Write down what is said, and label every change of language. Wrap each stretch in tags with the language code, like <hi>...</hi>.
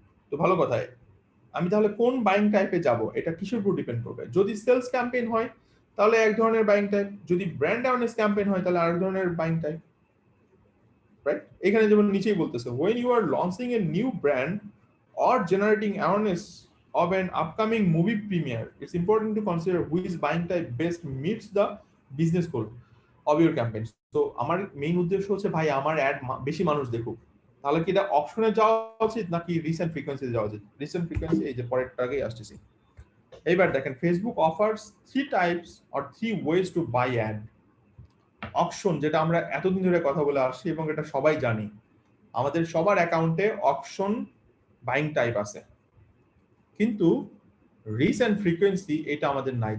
<bn>তো ভালো কথায়, আমি তাহলে কোন বাইং টাইপে যাব, এটা কিসের উপর ডিপেন্ড করবে? যদি সেলস ক্যাম্পেইন হয় তাহলে এক ধরনের বাইং টাইপ, যদি ব্র্যান্ড অ্যাওয়ারনেস ক্যাম্পেইন হয় তাহলে আরেক ধরনের বাইং টাইপ, রাইট? এখানে যেমন নিচেই বলতেছে,</bn> <en>when you are launching a new brand or generating awareness of an upcoming movie premiere, it's important to consider which buying type best meets the business goal of your campaign.</en> <bn>তো আমার main উদ্দেশ্য হচ্ছে ভাই আমার add বেশি মানুষ দেখুক, তাহলে কি এটা অপশনে যাওয়া উচিত নাকি রিসেন্ট ফ্রিকোয়েন্সি যাওয়া উচিত? রিসেন্ট ফ্রিকোয়েন্সি এই যে পরেরটাকেই আসতেছি। এইবার দেখেন,</bn> <en>Facebook offers 3 types or 3 ways to buy ad.</en> <bn>Auction, যেটা আমরা এতদিন ধরে কথা বলে আসছি এবং এটা সবাই জানি, আমাদের সবার অ্যাকাউন্টে অকশন বাইং টাইপ আছে, কিন্তু রিচ এন্ড ফ্রিকোয়েন্সি এটা আমাদের নাই।</bn>